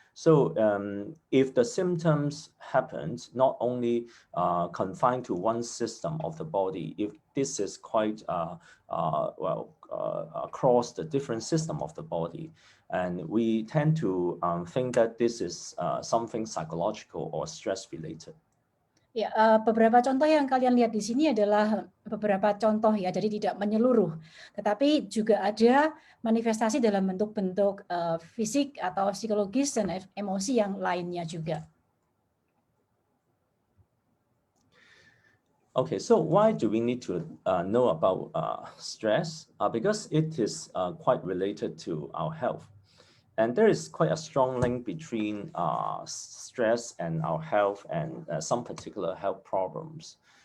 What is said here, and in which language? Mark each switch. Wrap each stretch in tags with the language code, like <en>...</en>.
<en>So if the symptoms happens not only confined to one system of the body, if this is quite across the different system of the body, and we tend to think that this is something psychological or stress related.</en> <id>Ya, beberapa contoh yang kalian lihat di sini adalah beberapa contoh ya, jadi tidak menyeluruh. Tetapi juga ada manifestasi dalam bentuk-bentuk fisik atau psikologis dan emosi yang lainnya juga.</id> <en>Okay, so why do we need to know about stress? Because it is quite related to our health. And there is quite a strong link between stress and our health and some particular health problems.</en>